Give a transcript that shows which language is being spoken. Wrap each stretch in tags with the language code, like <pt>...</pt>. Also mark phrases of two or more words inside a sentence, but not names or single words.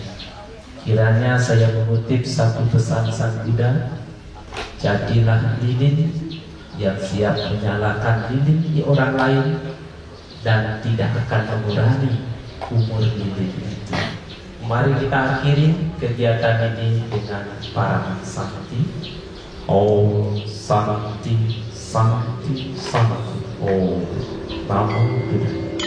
<id>Kiranya saya mengutip satu pesan Sang Buddha, jadilah lilin yang siap menyalakan lilin di orang lain dan tidak akan mengurangi umur lilin itu. Mari kita akhiri kegiatan ini dengan para Santi.</id> <sa>Om Santi, Santi, Santi.</sa> <pi>Om Namo Buddhaya.</pi>